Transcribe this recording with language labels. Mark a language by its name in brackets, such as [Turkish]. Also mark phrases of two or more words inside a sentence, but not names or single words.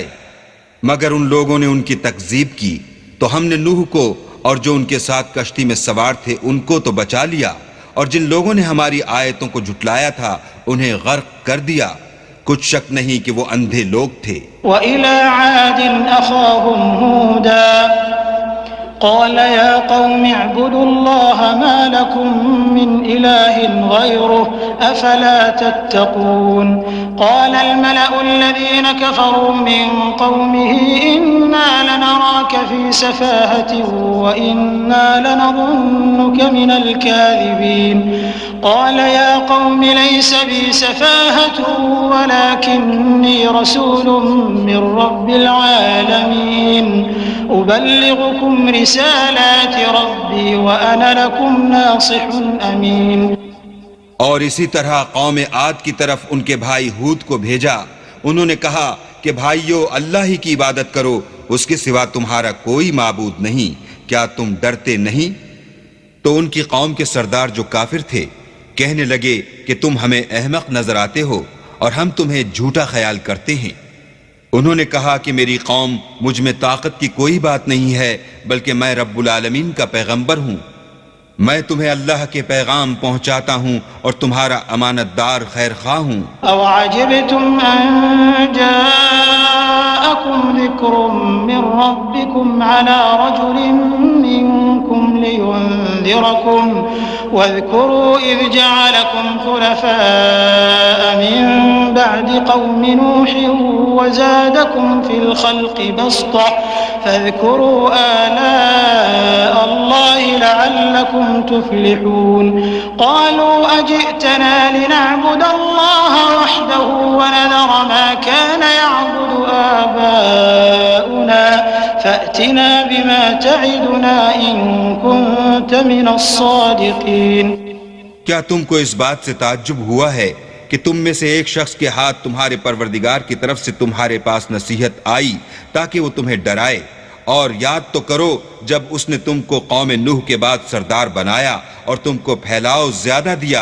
[Hindi] मगर उन लोगों ने उनकी तकजीब की तो हमने नूह को और जो उनके साथ कश्ती में सवार थे उनको तो बचा लिया, और जिन लोगों ने हमारी आयतों को झुटलाया था उन्हें गर्क कर दिया। कुछ शक नहीं कि वो अंधे लोग थे। [Arabic] وإلى عاد أخاهم هودا قال يا قوم اعبدوا الله ما لكم من إله غيره أفلا تتقون. قال الملأ الذين كفروا من قومه إنا لنراك في سفاهة وإنا لنظنك من الكاذبين. قال يا قوم ليس بي سفاهة ولكني رسول من رب العالمين أبلغكم رسالات ربي وأنا لكم ناصح أمين. [Hindi] और इसी तरह कौम आद की तरफ उनके भाई हूद को भेजा। उन्होंने कहा कि भाइयों, अल्लाह ही की इबादत करो, उसके सिवा तुम्हारा कोई माबूद नहीं। क्या तुम डरते नहीं? तो उनकी कौम के सरदार जो काफिर थे कहने लगे कि तुम हमें अहमक नजर आते हो और हम तुम्हें झूठा ख्याल करते हैं। उन्होंने कहा कि मेरी कौम मुझ में ताकत की कोई बात नहीं है, बल्कि मैं [Arabic] رب العالمين [Hindi] का पैगंबर हूँ। मैं तुम्हें अल्लाह के पैगाम पहुंचाता हूं और तुम्हारा अमानतदार खैर खा हूं। [Arabic] أوعجبتم أن جاءكم ذكر من ربكم على رجل منكم لينذركم واذكروا إذ جعلكم خلفاء من بعد قوم نوح وزادكم في الخلق بسطة فاذكروا آلاء الله لعلكم تفلحون. قالوا أجئتنا لنعبد الله وحده ونذر ما كان يعبد آباؤنا فأتنا بما تعدنا إن كنت من الصادقين. [Hindi] क्या तुमको इस बात से ताज्जुब हुआ है कि तुम में से एक शख्स के हाथ तुम्हारे परवरदिगार की तरफ से तुम्हारे पास नसीहत आई ताकि वो तुम्हें डराए? और याद तो करो जब उसने तुमको कौम नूह के बाद सरदार बनाया और तुमको फैलाव ज्यादा दिया।